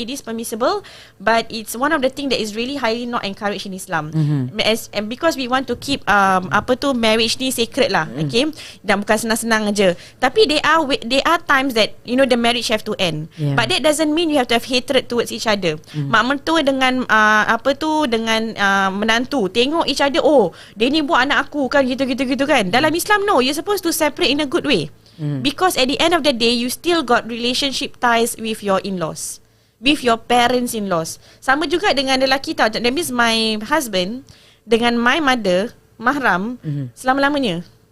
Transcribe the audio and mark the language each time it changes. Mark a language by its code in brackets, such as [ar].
[en] It is permissible, but it's one of the things that is really highly not encouraged in Islam. And because we want to keep marriage ni sacred lah, okay? [ms] Dan bukan senang-senang aja. Tapi [en] there are times that the marriage have to end. But that doesn't mean you have to have hatred towards each other. [ms] Mak mertua dengan dengan menantu tengok [en] each other, [ms] dia ni buat anak aku kan, gitu kan. Dalam Islam, [en] no, you're supposed to separate in a good way. Because at the end of the day, you still got relationship ties with your in-laws, with your parents-in-laws. [ms] Sama juga dengan lelaki tau. [en] That means my husband [ms] dengan my mother mahram selama-lamanya.